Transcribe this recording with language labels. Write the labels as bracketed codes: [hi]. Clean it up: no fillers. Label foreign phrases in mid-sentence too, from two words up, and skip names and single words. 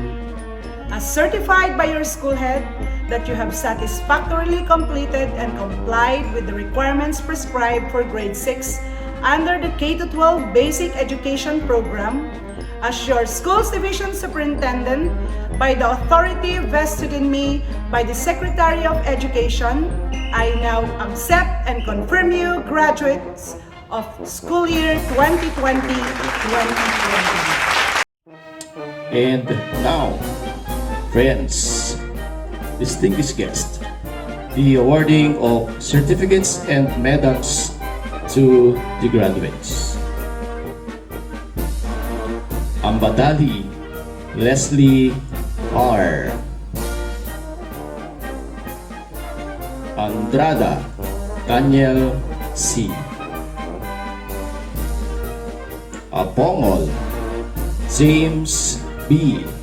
[en] As certified by your school head that you have satisfactorily completed and complied with the requirements prescribed for grade 6 under the K-12 Basic Education Program, as your Schools Division Superintendent, by the authority vested in me by the Secretary of Education, I now accept and confirm you graduates of school year 2020-2021. And now, friends, distinguished guests, the awarding of certificates and medals to the graduates. Ambadali Leslie R. Andrada Daniel C. Apongol James B.